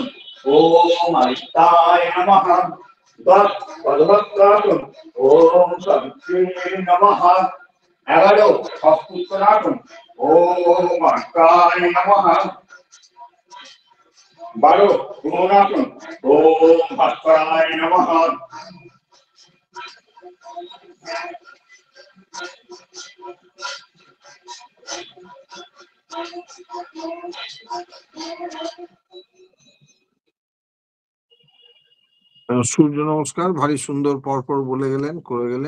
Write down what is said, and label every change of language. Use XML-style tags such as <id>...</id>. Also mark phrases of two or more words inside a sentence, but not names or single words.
<sa>ওম আদিত্যায় নমঃ। ১০ পদ্মাসন। ওম সবিত্রে নমঃ। ১১ হস্তুত্তরাসন। ওম অর্কায় নমঃ। ১২ ভ্রমণাসন। ওম ভাস্করায় নমঃ।</sa> <bn>সূর্য নমস্কার ভারী সুন্দর পরপর বলে গেলেন, করে গেলেন।</bn>